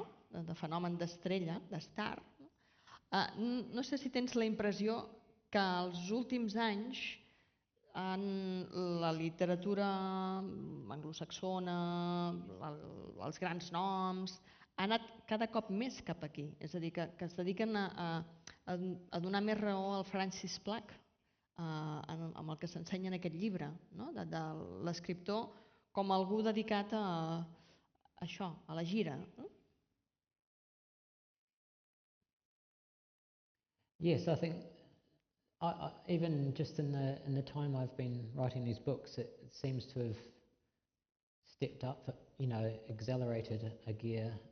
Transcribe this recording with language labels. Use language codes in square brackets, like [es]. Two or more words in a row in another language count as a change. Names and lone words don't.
[ca] De fenomen d'estrella, d'estar. No sé si tens la impressió que els últims anys la literatura anglosaxona, els grans noms, ha anat cada cop més cap aquí. És a dir, que es dediquen a donar més raó al Francis Plug, amb el que s'ensenya en aquest llibre, de l'escriptor com algú dedicat a això, a la gira. [en] Yes, I think even just in the time I've been writing these books, it seems to have stepped up, accelerated a gear.